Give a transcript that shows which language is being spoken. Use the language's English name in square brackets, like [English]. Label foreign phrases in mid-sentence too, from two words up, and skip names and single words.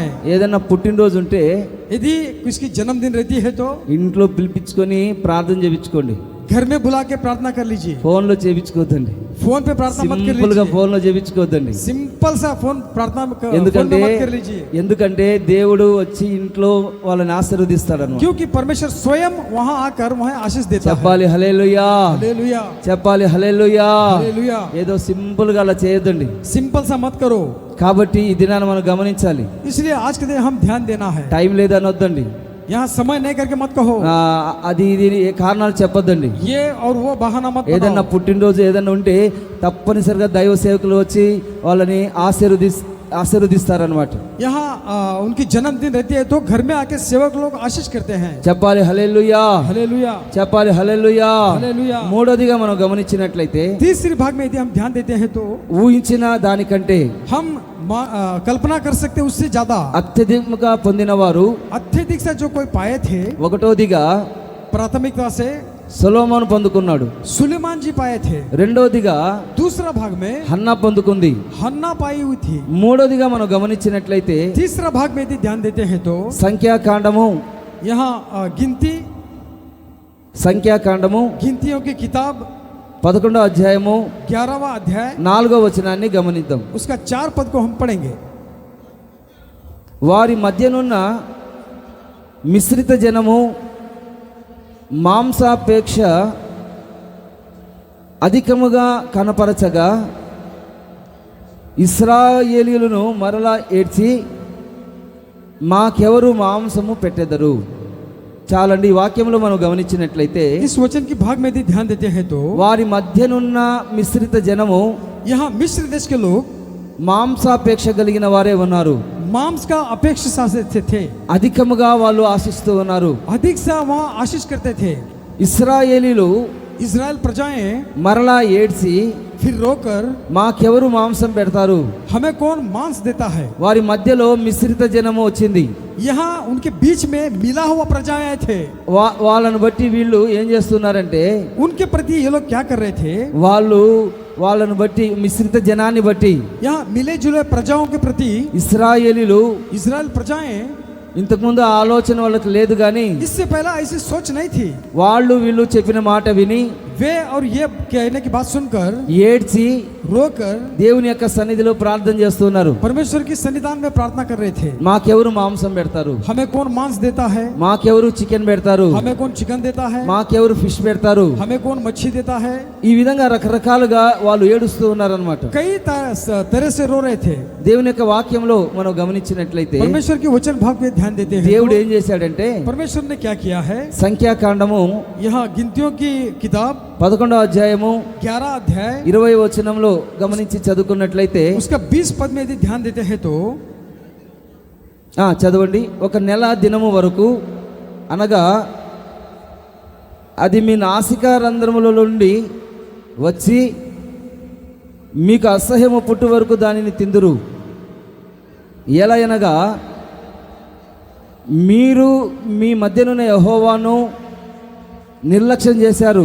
[Telugu] ఏదైనా పుట్టినరోజు ఉంటే [Hindi] यदि किसकी जन्मदिन रहती है तो [Telugu] ఇంట్లో పిలిపించుకొని ప్రార్థన చేయించుకోండి. [Hindi] घर में बुला के प्रार्थना कर लीजिए। [Telugu] ఫోన్లో చేయించుకోవద్దండి. [Hindi] फोन पे प्रार्थना मत कर [Telugu] సింపుల్ గా [Hindi] लीजिए। [Telugu] ఫోన్లో చేయించుకోవద్దండి. [Hindi] सिंपल सा फोन प्रार्थना फोन [Telugu] ఎందుకంటే [Hindi] में मत कर लीजिए। [Telugu] ఎందుకంటే దేవుడు వచ్చి ఇంట్లో వాళ్ళని ఆశీర్వదిస్తాడు అన్నమాట. [Hindi] क्योंकि परमेश्वर स्वयं वहां आकर वहां आशीष देता है। [Telugu] చెప్పాలి హల్లెలూయా. [Hindi] हालेलुया। [Telugu] చెప్పాలి హల్లెలూయా. [Hindi] हालेलुया। [Telugu] ఏదో సింపుల్ గా అలా చేయొద్దండి. [Hindi] सिंपल सा मत करो। [Telugu] కాబట్టి ఈ దినాన్ని మనం గమనించాలి. [Hindi] इसलिए आज के दिन हम ध्यान देना है। [Telugu] టైం లేదని వద్దండి. [Hindi] यहाँ समय नहीं करके मत कहो। [Telugu] అది ఇది ఏ కారణాలు చెప్పొద్దండి. [Hindi] ये और वो बहाना मत [Telugu] ఏదన్నా [Hindi] बनाओ। [Telugu] పుట్టినరోజు ఏదన్నా ఉంటే తప్పనిసరిగా దైవ సేవకులు వచ్చి వాళ్ళని ఆశీర్వదిస్తారనమాట. [Hindi] यहाँ उनकी जन्मदिन रहती है तो घर में आके सेवक लोग आशीष करते हैं। [Telugu] చెప్పాలి హల్లెలూయా. [Hindi] हालेलुया। [Telugu] చెప్పాలి హల్లెలూయా. [Hindi] हालेलुया। [Telugu] మూడోదిగా మనం గమనించినట్లయితే [Hindi] तीसरी भाग में यदि हम ध्यान देते हैं तो [Telugu] ఊహించిన దానికంటే [Hindi] हम कल्पना कर सकते हैं उससे ज्यादा। [Telugu] అత్యధికంగా పొందిన వారు [Hindi] अत्यधिक से जो कोई पाए थे, [Telugu] ఒకటోదిగా [Hindi] प्राथमिकता से [Telugu] సొలొమోను పొందుకున్నాడు. [Hindi] सुलेमान जी पाए थे। [Telugu] రెండోదిగా [Hindi] दूसरा भाग में [Telugu] హన్నా పొందుకుంది. [Hindi] हन्ना पाई हुई थी। [Telugu] మూడోదిగా మనం గమనించినట్లయితే [Hindi] तीसरा भाग में यदि ध्यान देते हैं तो [Telugu] సంఖ్యాకాండము [Hindi] यहाँ [Telugu] సంఖ్యాకాండము [Hindi] गिनतियों की किताब [Telugu] 11వ అధ్యాయము [Hindi] 11वां अध्याय [Telugu] 4వ వచనాన్ని గమనిద్దాం. [Hindi] उसका 4 पद को हम पढ़ेंगे। [Telugu] వారి మధ్యనున్న మిశ్రిత జనము మాంసాపేక్ష అధికముగా కనపరచగా ఇశ్రాయేలీయులను మరలా ఏడ్చి మాకెవరు మాంసము పెట్టెదరు. చాలండి. ఈ వాక్యంలో మనం గమనించినట్లయితే [Hindi] इस वचन की भाग में यदि ध्यान देते हैं तो [Telugu] వారి మధ్యనున్న మిశ్రిత జనము [Hindi] यहाँ मिस्र देश के लोग [Telugu] మాంసాపేక్ష కలిగిన వారే ఉన్నారు. [Hindi] मांस का अपेक्षा से थे। [Telugu] అధికముగా వాళ్ళు ఆశిస్తూ ఉన్నారు. [Hindi] अधिक सा वहाँ आशीष करते थे। [Telugu] ఇశ్రాయేలీలు [Hindi] इजराइल प्रजाएं [Telugu] మరలా ఏడ్చి [Hindi] फिर रोकर [Telugu] మాకెవరు మాంసం పెడతారు. [Hindi] हमें कौन मांस देता है। [Telugu] వారి మధ్యలో మిశ్రిత జనము వచ్చింది. [Hindi] यहाँ उनके बीच में मिला हुआ प्रजाएं आए थे। [Telugu] వాళ్ళను బట్టి వీళ్ళు ఏం చేస్తున్నారంటే [Hindi] उनके प्रति ये लोग क्या कर रहे थे। [Telugu] వాళ్ళను బట్టి మిశ్రిత జనాన్ని బట్టి [Hindi] यहाँ मिले जुले प्रजाओं के प्रति [Telugu] ఇశ్రాయేలీలు [Hindi] इजराइल प्रजाएं [Telugu] ఇంతకుముందు ఆ ఆలోచన వాళ్ళకి లేదు కానీ [Hindi] इससे पहला ऐसी सोच नहीं थी। [Telugu] వాళ్ళు వీళ్ళు చెప్పిన మాట విని [Hindi] वे और ये कहने की बात सुनकर [Telugu] ఏడ్చి [Hindi] रोकर [Telugu] దేవుని యొక్క సన్నిధిలో ప్రార్థన చేస్తున్నారు. [Hindi] परमेश्वर की सन्निधान में प्रार्थना कर रहे थे। [Telugu] మాకెవరు మాంసం పెడతారు, [Hindi] हमें कौन मांस देता है। [Telugu] మాకెవరు చికెన్ పెడతారు, [Hindi] हमें कौन चिकन देता है। [Telugu] మాకెవరు ఫిష్ పెడతారు. [Hindi] हमें कौन मच्छी देता है। [Telugu] ఈ విధంగా రకరకాలుగా వాళ్ళు ఏడుస్తూ ఉన్నారన్నమాట. [Hindi] कई तरह से रो रहे थे। [Telugu] దేవుని యొక్క వాక్యంలో మనం గమనించినట్లయితే [Hindi] परमेश्वर के वचन भाग में ध्यान देते हैं [Telugu] దేవుడు [Hindi] तो [Telugu] ఏం చేశాడంటే [Hindi] परमेश्वर ने क्या किया है। [Telugu] సంఖ్యాకాండము [Hindi] यहाँ गिनतियों की किताब [Telugu] 11వ అధ్యాయము [Hindi] 11 अध्याय [Telugu] 20వ వచనంలో గమనించి చదువుకున్నట్లయితే [Hindi] उसका 20 पद में यदि ध्यान देते हैं तो [Telugu] చదవండి. ఒక నెల దినము వరకు అనగా అది మీ నాసికా రంధ్రముల నుండి వచ్చి మీకు అసహ్యము పుట్టు వరకు దానిని తిందురు. ఎలా అనగా మీరు మీ మధ్యనున్న యెహోవాను నిర్లక్ష్యం చేశారు.